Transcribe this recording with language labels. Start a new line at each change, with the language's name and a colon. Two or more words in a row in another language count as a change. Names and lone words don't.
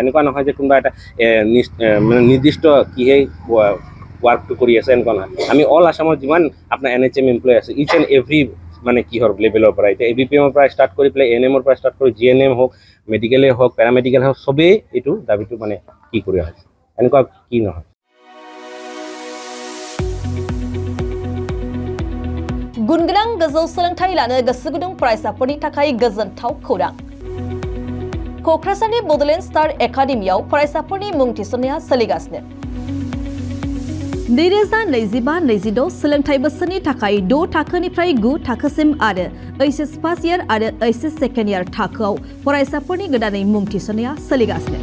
Assamese: এনেকুৱা নহয় যে কোনোবা এটা মানে নিৰ্দিষ্ট কিহে ৱাৰ্কটো কৰি আছে, এনেকুৱা নহয়। আমি অল আছামত যিমান আপোনাৰ NHM এমপ্লয় আছে,
English: each and every
Assamese: মানে কিহৰ লেভেলৰ পৰা, এতিয়া ABPMৰ পৰা ষ্টাৰ্ট কৰি পেলাই ANMৰ পৰা ষ্টাৰ্ট কৰি GNM হওক, মেডিকেলেই হওক, পেৰামেডিকেল হওক, চবেই এইটো দাবীটো মানে কি কৰি আছে, এনেকুৱা কি নহয়।
Bodo: गुनगोनां गोजौ सोलोंथाइ लानो गोसो गुदुं फरायसाफोरनि थाखाय गोजोनथाव खौरां। क'क्राझारनि बड'लेण्ड स्टार एकाडेमियाव फरायसाफोरनि मुं थिसननाया सोलिगासिनो। 2025-26 सोलोंथाइ बोसोरनि थाखाय 6 थाखोनिफ्राय 9 थाखोसिम आरो
English: HS first year
Bodo: आरो
English: HS second year
Bodo: थाखोआव फरायसाफोरनि गोदानै मुं थिसननाया सोलिगासिनो।